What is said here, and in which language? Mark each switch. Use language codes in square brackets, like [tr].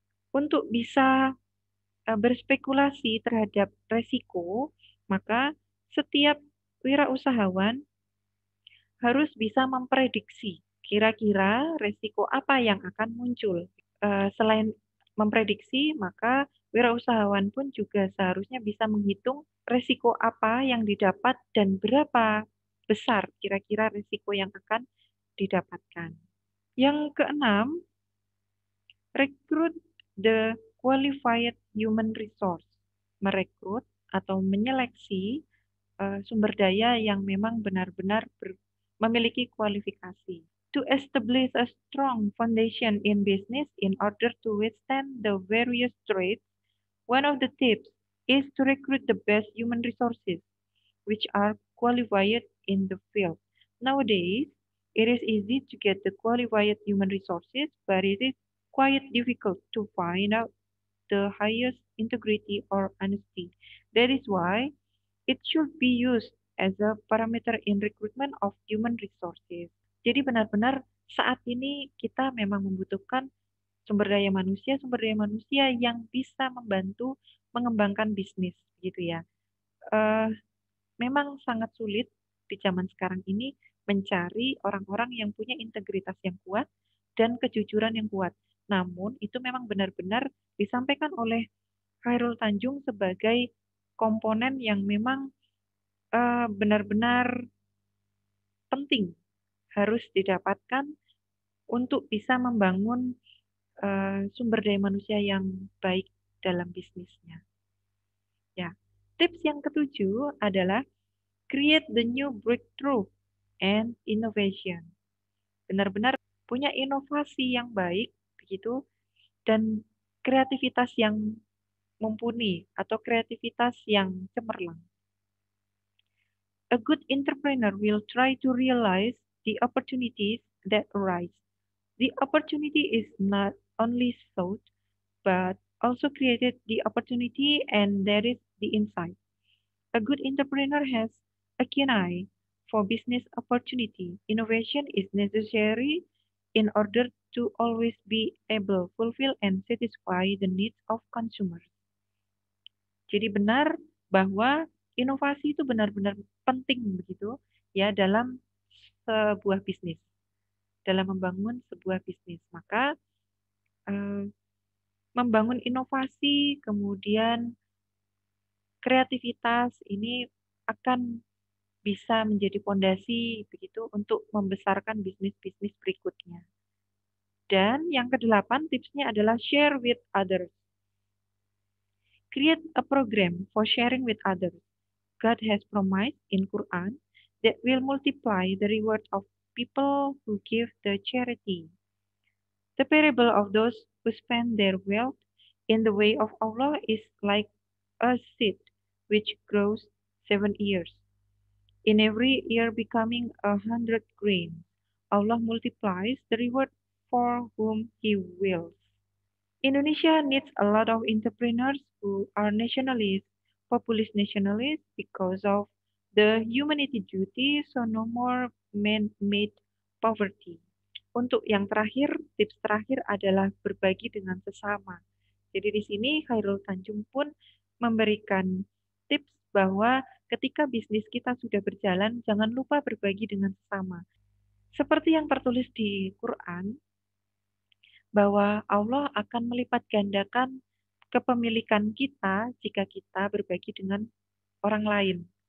[id] Untuk bisa berspekulasi terhadap resiko, maka setiap wirausahawan harus bisa memprediksi kira-kira resiko apa yang akan muncul. Selain memprediksi, maka wirausahawan pun juga seharusnya bisa menghitung resiko apa yang didapat dan berapa besar kira-kira resiko yang akan didapatkan. Yang keenam, [en] recruit the qualified human resource. [id] Merekrut atau menyeleksi sumber daya yang memang benar-benar memiliki kualifikasi. [en] To establish a strong foundation in business in order to withstand the various threats, one of the tips is to recruit the best human resources, which are qualified in the field. Nowadays, it is easy to get the qualified human resources, but it is quite difficult to find out the highest integrity or honesty. That is why it should be used as a parameter in recruitment of human resources. [id] Jadi benar-benar saat ini kita memang membutuhkan sumber daya manusia yang bisa membantu mengembangkan bisnis gitu ya. Memang sangat sulit di zaman sekarang ini mencari orang-orang yang punya integritas yang kuat dan kejujuran yang kuat. Namun itu memang benar-benar disampaikan oleh Khairul Tanjung sebagai komponen yang memang benar-benar penting harus didapatkan untuk bisa membangun sumber daya manusia yang baik dalam bisnisnya. Ya, tips yang ketujuh adalah [en] create the new breakthrough and innovation. [id] Benar-benar punya inovasi yang baik begitu dan kreativitas yang mumpuni atau kreativitas yang cemerlang. [en] A good entrepreneur will try to realize the opportunities that arise. The opportunity is not only sought, but also created the opportunity, and that is the insight. A good entrepreneur has a keen eye for business opportunity. Innovation is necessary in order to always be able to fulfill and satisfy the needs of consumers. [id] Jadi benar bahwa inovasi itu benar-benar penting begitu ya dalam sebuah bisnis, dalam membangun sebuah bisnis. Maka membangun inovasi, kemudian kreativitas ini akan bisa menjadi fondasi begitu untuk membesarkan bisnis-bisnis berikutnya. Dan yang kedelapan tipsnya adalah [en] share with others. Create a program for sharing with others. God has promised in Quran that will multiply the reward of people who give the charity. The parable of those who spend their wealth in the way of Allah is like a seed which grows 7 years, in every year becoming 100 grains. Allah multiplies the reward for whom He wills. Indonesia needs a lot of entrepreneurs who are nationalists, populist nationalists, because of the humanity duty, so no more man-made poverty. [id] Untuk yang terakhir, tips terakhir adalah berbagi dengan sesama. Jadi di sini Khairul Tanjung pun memberikan tips bahwa ketika bisnis kita sudah berjalan, jangan lupa berbagi dengan sesama. Seperti yang tertulis di Quran, bahwa Allah akan melipat gandakan kepemilikan kita jika kita berbagi dengan orang lain.